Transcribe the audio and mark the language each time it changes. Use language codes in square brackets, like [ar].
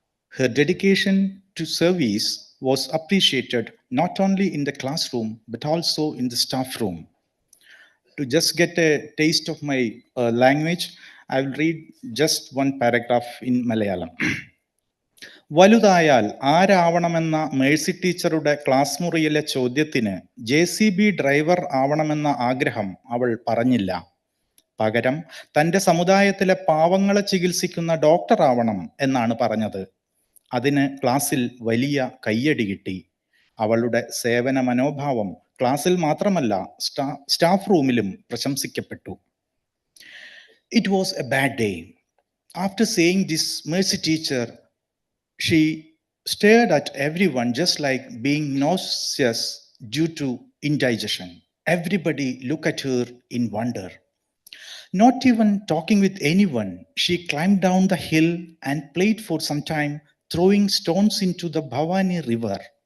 [en] Her dedication to service was appreciated not only in the classroom but also in the staff room. To just get a taste of my language, I will read just one paragraph in Malayalam. [ml] വലുതായാൽ ആരാവണമെന്ന Mercy ടീച്ചറുടെ class മുറിയിലെ ചോദ്യത്തിന് JCB driver ആവണമെന്ന ആഗ്രഹം അവൾ പറഞ്ഞില്ല. പകരം തൻ്റെ സമുദായത്തിലെ പാവങ്ങളെ ചികിത്സിക്കുന്ന ഡോക്ടർ ആവണം എന്നാണ് പറഞ്ഞത്. അതിന് ക്ലാസ്സിൽ വലിയ കയ്യടി കിട്ടി. അവളുടെ സേവന മനോഭാവം ക്ലാസ്സിൽ മാത്രമല്ല സ്റ്റാഫ് റൂമിലും പ്രശംസിക്കപ്പെട്ടു. [en] It was a bad day. After saying this, Mercy teacher, she stared at everyone just like being nauseous due to indigestion. Everybody looked at her in wonder. Not even talking with anyone, she climbed down the hill and played for some time, throwing stones into the Bhavani river.